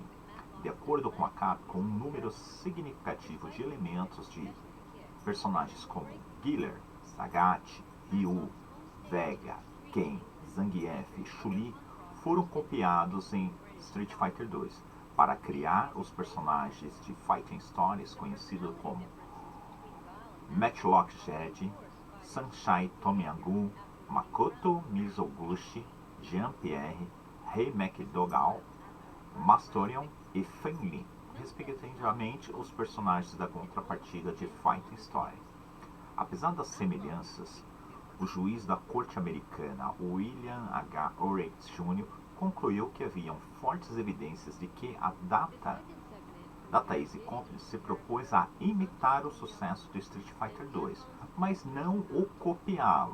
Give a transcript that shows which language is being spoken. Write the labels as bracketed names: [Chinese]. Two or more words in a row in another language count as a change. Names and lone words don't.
[Portuguese] De acordo com a Capcom, um número significativo de elementos de personagens como Guile, Sagat, Ryu, Vega, Ken, Zangief e Chun-Li foram copiados em Street Fighter 2 para criar os personagens de Fighting Stories conhecidos como Matlok Jade, Samchay Tomyamgun, Makoto Mizoguchi, Jean-Pierre, Makoto Mizoguchi, Mastorion e Fei-Lin, respectivamente os personagens da contrapartida de Fighting Story. Apesar das semelhanças, o juiz da corte americana, William H. Orex Jr., concluiu que haviam fortes evidências de que a Data East Corp se propôs a imitar o sucesso do Street Fighter 2, mas não o copiá-lo.